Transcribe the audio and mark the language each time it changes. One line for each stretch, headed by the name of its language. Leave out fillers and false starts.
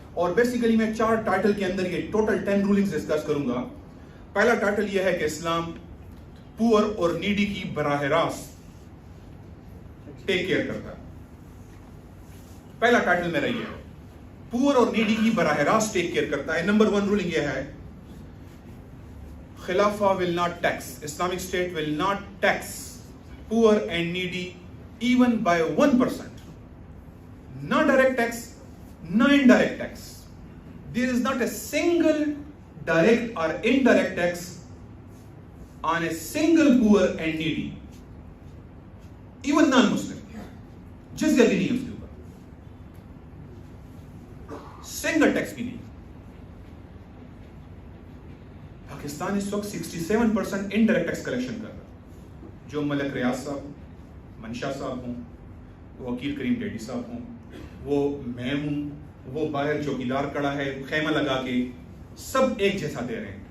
Urdu: اور بیسیکلی میں 4 ٹائٹل کے اندر یہ ٹوٹل 10 رولنگز ڈسکس کروں گا. پہلا ٹائٹل یہ ہے کہ اسلام پور اور نیڈی کی براہ راست ٹیک کیئر کرتا ہے. پہلا ٹائٹل میرا یہ ہے, پور اور نیڈی کی براہ راست ٹیک کیئر کرتا ہے. نمبر 1 رولنگ یہ ہے,
English: خلافہ will not tax, Islamic State will not tax poor and needy even by 1%. No direct tax, no indirect tax. There is not a single direct or indirect tax on a single poor and needy, even non-Muslim.
Urdu: جزیہ بھی نہیں اس کے اوپر, single tax بھی نہیں. پاکستان اس وقت 67% indirect tax collection کر رہا ہے. جو ملک ریاض صاحب ہوں, منشا صاحب ہوں, وہ وکیل کریم ڈیڈی صاحب ہوں, وہ میں ہوں, وہ باہر چوکیدار کڑا ہے خیمہ لگا کے, سب ایک جیسا دے رہے ہیں.